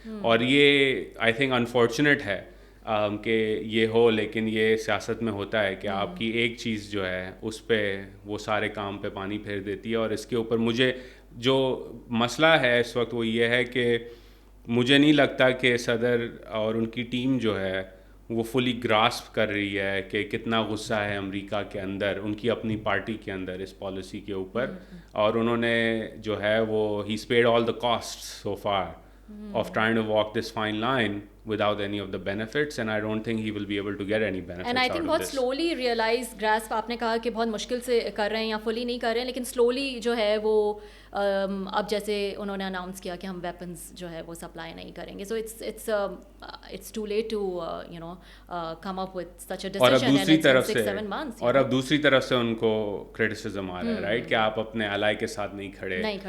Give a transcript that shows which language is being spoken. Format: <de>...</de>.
<ur>اور یہ</ur> <en>I think</en> <ur>unfortunate ہے کہ یہ ہو, لیکن یہ سیاست میں ہوتا ہے کہ آپ کی ایک چیز جو ہے اس پہ وہ سارے کام پہ پانی پھیر دیتی ہے. اور اس کے اوپر مجھے جو مسئلہ ہے اس وقت وہ یہ ہے کہ مجھے نہیں لگتا کہ صدر اور ان کی ٹیم جو ہے وہ فلی گراسپ کر رہی ہے کہ کتنا غصہ ہے امریکہ کے اندر, ان کی اپنی پارٹی کے اندر اس پالیسی کے اوپر. اور انہوں نے جو ہے وہ ہی</ur> <en>Paid all the cost so far of trying to walk this fine line without any of the benefits, and I don't think he will be able to get any benefits out of this. And I think</en> <ur>بہت slowly realize grasp آپ نے کہا کہ بہت مشکل سے کر رہے ہیں یا fully نہیں کر رہے ہیں, لیکن slowly جو ہے وہ اب جیسے انہوں نے اناؤنس کیا کہ ہم ویپنز جو ہے وہ سپلائی نہیں کریں گے.</ur> <en>So it's too late to come up with such a decision, and it's been 6-7 months.</en> <ur>اور اب دوسری طرف سے ان کو criticism آ رہا ہے, رائٹ, کہ آپ اپنے ally کے ساتھ نہیں کھڑے.</ur>